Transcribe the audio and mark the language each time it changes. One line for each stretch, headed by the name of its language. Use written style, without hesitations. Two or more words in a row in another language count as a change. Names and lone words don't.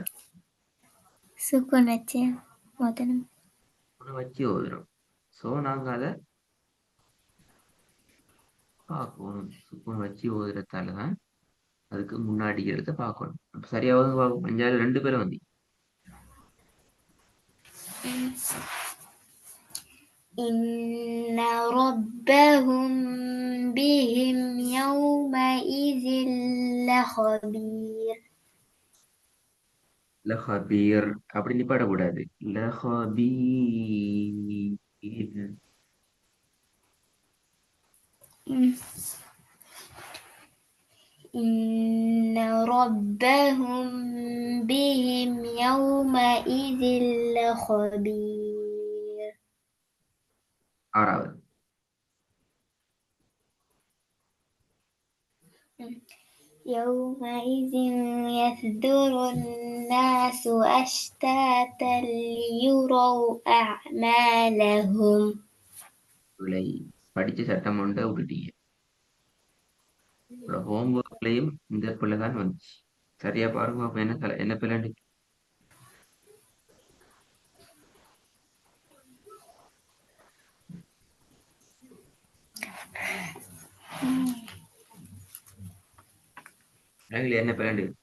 Tamil: சுக்குன் வச்சு மோதனம். சுக்கூனை வச்சு ஓதுறோம் சோ நாங்க அதை பார்க்கணும். சுக்குன் வச்சு ஓதுறதால தான் அதுக்கு முன்னாடி எழுத்த பார்க்கணும். அப்ப சரியாவது பார்க்கணும். அஞ்சாறு 2 பேரும் வந்து
Arabic: إن ربهم بهم يومئذ لخبير.
Tamil: லஹபீர் அப்படி நிப்பாடக்கூடாது. லஹபீர்.
Arabic: إن ربهم بهم يومئذ لخبير.
Tamil: ஆறாவது.
Arabic: يومئذ يصدر الناس أشتاتا ليروا أعمالهم.
Tamil: விளை படிச்ச சட்டம் ஒன்றை விட்டுட்டீங்க. ஹோம்ஒர்க்லயும் இந்த பிள்ளை தான் வந்துச்சு. சரியா பாருங்க. அப்ப என்ன பிள்ளை? என்ன பிள்ளை?